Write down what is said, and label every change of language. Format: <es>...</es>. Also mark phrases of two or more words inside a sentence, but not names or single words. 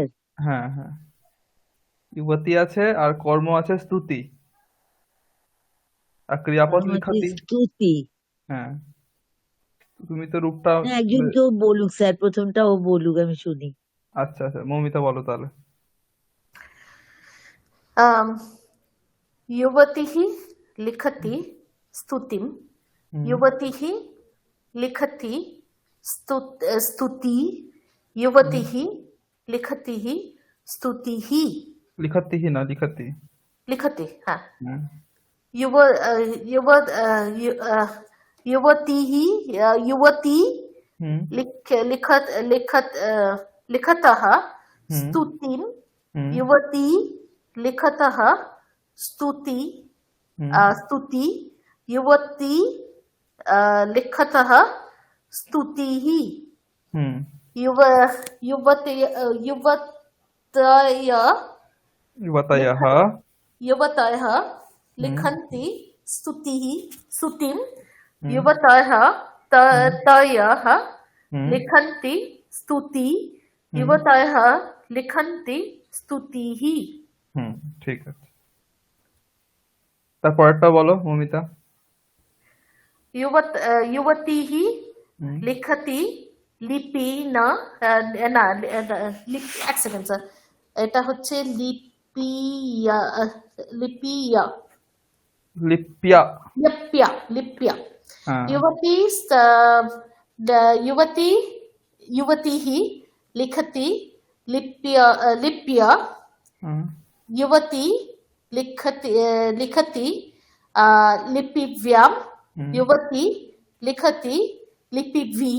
<bn>হ্যাঁ হ্যাঁ, যুবতী আছে, আর কর্ম আছে স্তুতি, আর ক্রিয়াপদ আমাকে লিখাতি। স্তুতি। হ্যাঁ, তুমি তো রূপটা না, একজন কেউ বলুক স্যার, প্রথমটা ও বলুক, আমি শুনি। আচ্ছা আচ্ছা, মৌমিতা বলো তাহলে।</bn> <sa>आम, युवतिः लिखति स्तुतिं। হুম युवतिः लिखति स्तुति। হুম युवतिः लिखति स्तुतिः।</sa> <bn>লিখাতি হি না, লিখাতি।</bn> <sa>लिखति, हाँ। হুম युव युव यु- युवतिः युवती হুম लिखत लिखत लिखतः হুম स्तुतिं। হুম युवती लिखतः स्तुति হুম स्तुति। युवती लिखतः स्तुतिः। হুম युव युवतय युवतय युवतयः। लिख युवतयः হুম लिखन्ति स्तुतिः स्तुतिं। হুম युवतयः হুম तयः হুম लिखन्ति स्तुति। হুম युवतयः लिखन्ति स्तुतिः।</sa> <bn>হুম ঠিক আছে। তারপরেরটা বলো মৌমিতা।</bn> <sa>युवतीः হুম</sa> <bn>लिखति লিপি না না এক সেকেন্ড স্যার, এটা হচ্ছে লিপিয়া লিপিয়া লিপ্যা। লিপ্যা লিপ্যা। হ্যাঁ</bn> <sa>युवती युवती युवतीः लिखति लिप्या लिप्या। হুম युवती लिखति लिखति लिपिव्याम। হুম युवती लिखति लिपिभिः।</sa>